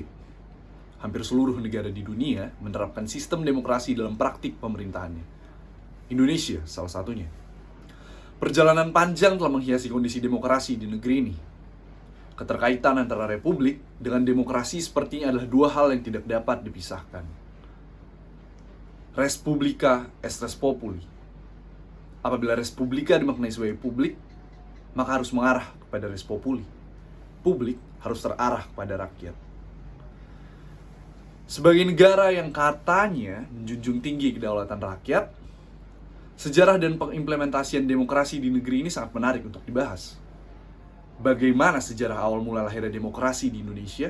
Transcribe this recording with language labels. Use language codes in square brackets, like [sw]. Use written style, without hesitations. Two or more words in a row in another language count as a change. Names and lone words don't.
[id] Hampir seluruh negara di dunia menerapkan sistem demokrasi dalam praktik pemerintahannya. Indonesia salah satunya. Perjalanan panjang telah menghiasi kondisi demokrasi di negeri ini. Keterkaitan antara republik dengan demokrasi sepertinya adalah dua hal yang tidak dapat dipisahkan. [la] Res publica est res populi. [id] Apabila [la] res publica [id] dimaknai sebagai publik, maka harus mengarah kepada [la] res populi. [id] Publik harus terarah kepada rakyat. Sebagai negara yang katanya menjunjung tinggi kedaulatan rakyat, sejarah dan pengimplementasian demokrasi di negeri ini sangat menarik untuk dibahas. Bagaimana sejarah awal mula lahirnya demokrasi di Indonesia?